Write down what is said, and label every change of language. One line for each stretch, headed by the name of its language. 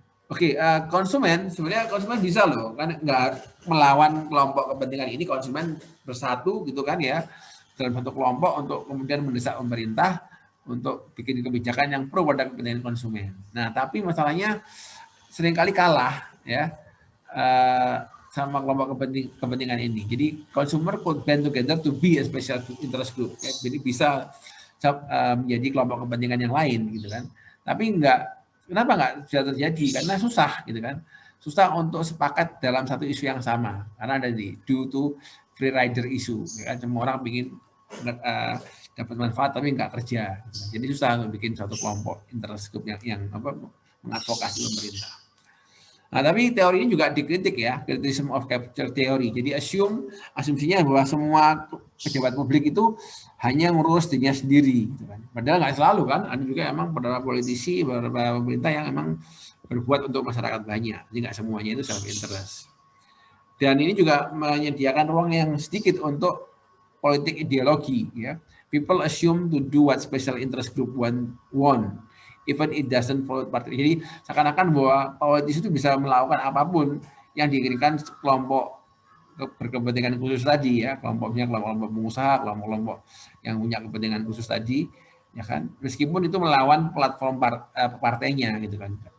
Indonesian: Oke, konsumen, sebenarnya konsumen bisa loh, kan nggak melawan kelompok kepentingan ini, konsumen bersatu gitu kan ya, dalam satu kelompok untuk kemudian mendesak pemerintah untuk bikin kebijakan yang pro pada kepentingan konsumen. Nah, tapi masalahnya seringkali kalah ya sama kelompok kepentingan ini. Jadi
English: consumer could band together to be a special interest group.
Indonesian: Ya. Jadi bisa menjadi kelompok kepentingan yang lain gitu kan. Tapi kenapa nggak bisa terjadi? Karena susah gitu kan. Susah untuk sepakat dalam satu isu yang sama. Karena ada
English: due to free rider issue. Ya.
Indonesian: Semua orang ingin dapat manfaat tapi nggak kerja. Gitu. Jadi susah untuk bikin satu kelompok interest group yang mengadvokasi pemerintah. Nah, tapi teori ini juga dikritik ya,
English: criticism of capture theory.
Indonesian: Jadi asumsinya bahwa semua pejabat publik itu hanya ngurus dirinya sendiri. Gitu kan. Padahal nggak selalu kan, ada juga emang beberapa politisi, beberapa pemerintah yang emang berbuat untuk masyarakat banyak. Jadi nggak semuanya itu self interest. Dan ini juga menyediakan ruang yang sedikit untuk politik ideologi. Ya.
English: People assume to do what special interest group want. Even it doesn't follow party.
Indonesian: Jadi seakan-akan bahwa politisi itu bisa melakukan apapun yang diinginkan kelompok berkepentingan khusus tadi ya, kelompoknya kelompok pengusaha, kelompok yang punya kepentingan khusus tadi, ya kan. Meskipun itu melawan platform partainya gitu kan.